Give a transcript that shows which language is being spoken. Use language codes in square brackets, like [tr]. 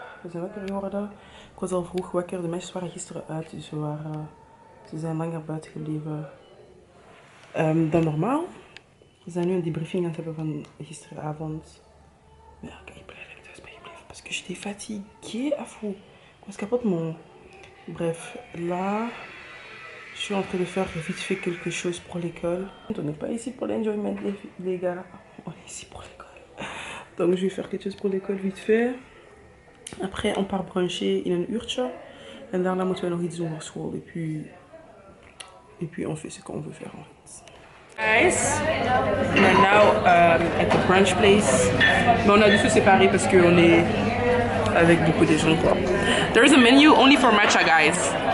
[nl] We zijn wakker geworden. Ik was al vroeg wakker. De meisjes waren gisteren uit, dus ze zijn langer buiten gebleven dan normaal. We zijn nu een debriefing aan het hebben van gisteravond. Maar ja, kijk, ik ben blij dat ik thuis ben gebleven. [fr] Parce que j'étais fatiguée à fou. [nl] Ik was kapot mon. [fr] Bref, là, je suis en train de faire vite fait quelque chose pour l'école. On n'est pas ici pour l'enjoyment, les gars. On est ici pour l'école. Donc je vais faire quelque chose pour l'école vite fait. Après, on part bruncher [nl] in een uurtje. En daarna moeten we nog iets doen voor school. [fr] Et puis on fait ce qu'on veut faire en fait. Guys, on est [en] now at the brunch place. [fr] Mais on a dû se séparer parce qu'on est avec beaucoup de gens quoi. [en] There is a menu only for matcha, guys.